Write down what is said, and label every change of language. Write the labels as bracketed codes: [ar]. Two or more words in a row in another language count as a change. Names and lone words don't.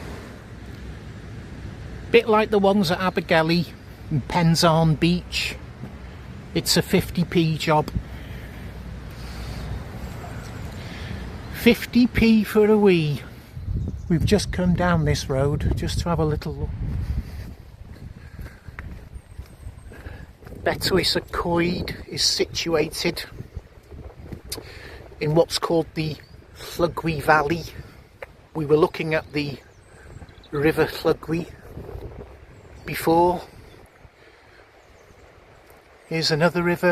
[en] Bit like the ones at Abergele and Penzarn Beach. It's a 50p job. 50p for a wee. We've just come down this road just to have a little look. Betws-Y-Coed is situated in what's called the Lugwy Valley. We were looking at the River Lugwy before. Here's another river.